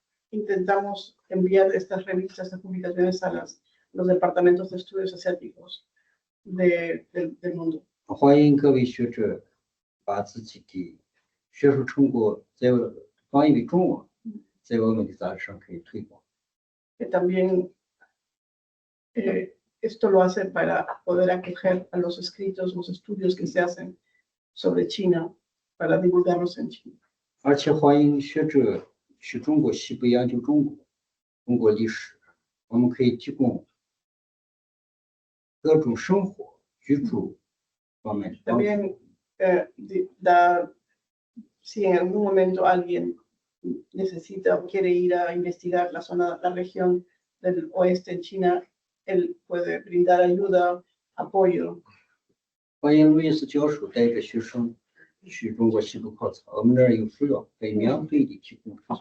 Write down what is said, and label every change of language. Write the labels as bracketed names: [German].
[Spanish] Intentamos enviar estas revistas, estas publicaciones a los departamentos de estudios asiáticos del mundo. [Chinese] 欢迎各位学者把自己的学术成果翻译为中文，在我们的杂志上可以推广。 [Spanish] Que también esto lo hace para poder acoger a los escritos, los estudios que se hacen sobre China, para divulgarlos en China. [Chinese] 而且欢迎学者去中国西北研究中国历史，我们可以提供各种生活、居住方面的帮助。 [Spanish] También si en algún momento alguien necesita o quiere ir a investigar la región del oeste en China, él puede brindar ayuda, apoyo. [Chinese] 欢迎路易斯教授带着学生去中国西部考察，我们那儿有资料可以免费的提供。